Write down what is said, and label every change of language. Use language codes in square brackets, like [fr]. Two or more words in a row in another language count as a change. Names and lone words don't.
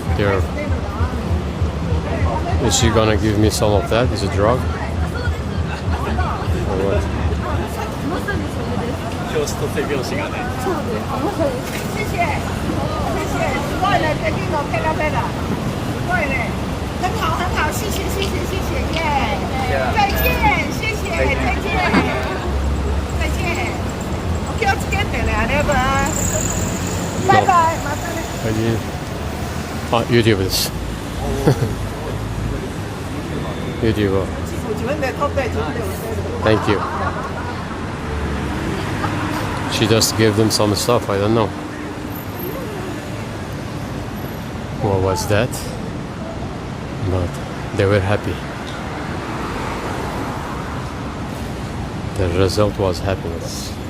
[en] Is she gonna give me some of that? Is it drug? Or what? [ja] 教室と手拍子がね。 [zh] 谢谢，谢谢， [ja] すごいね，最近のペラペラ，すごいね， [zh] 很好很好，谢谢谢谢谢谢耶，再见，谢谢，再见，再见， [ja] お気をつけてね、ありがとう。バイバイ、またね。 YouTube です。YouTube. 自分で撮って自分で売ってる。 [en] Thank you. She just gave them some stuff, I don't know. What was that? But they were happy. The result was happiness.